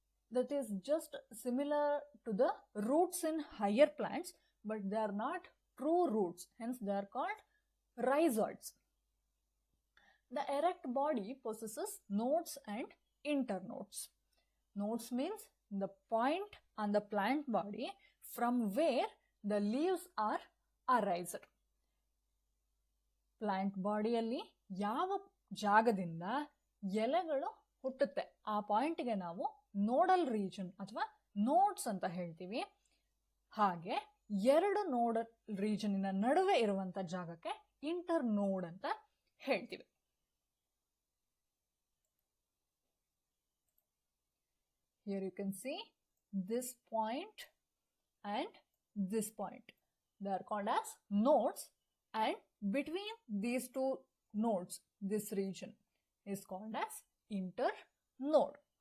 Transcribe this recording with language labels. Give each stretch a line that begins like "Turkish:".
English: That is just similar to the roots in higher plants, but they are not true roots, hence they are called rhizoids. The erect body possesses nodes and internodes. Nodes means the point on the plant body from where the leaves are arised.
Kannada: Plant ಬಾಡಿಯಲ್ಲಿ ಯಾವ ಜಾಗದಿಂದ ಎಲೆಗಳು ಹುಟ್ಟುತ್ತೆ ಆ ಪಾಯಿಂಟ್ಗೆ ನಾವು nodal region ಅಥವಾ notes ಅಂತ ಹೇಳ್ತೀವಿ. ಹಾಗೆ 2 ನೋಡಲ್ ರೀಜನಿನ ನಡುವೆ ಇರುವಂತ ಜಾಗಕ್ಕೆ ಇಂಟರ್ ನೋಡ್ ಅಂತ ಹೇಳ್ತೀವಿ.
English: Here you can see this point and this point. They are called as nodes, and between these 2 nodes, this region is called as internode.